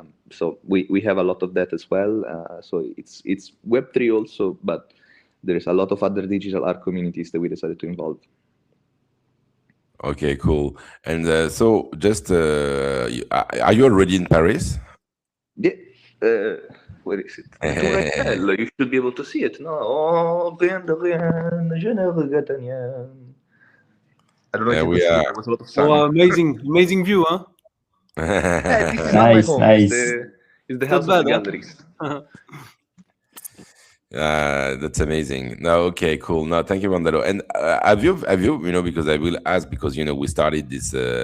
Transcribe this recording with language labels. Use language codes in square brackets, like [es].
[en] So we have a lot of that as well. So it's Web3 also, but there's a lot of other digital art communities that we decided to involve. Okay, cool. And so just, are you already in Paris? Yeah. Where is it? You should be able to see it. No. [fr] Oh, rien de rien, je ne regrette rien. [en] I don't know if you could see it. There was a lot of sun. Oh, amazing view, huh? This is not my home. Nice. It's the house of the galleries. That's amazing. No, okay, cool. No, thank you, Vandalo. And have you, because I will ask, because we started this.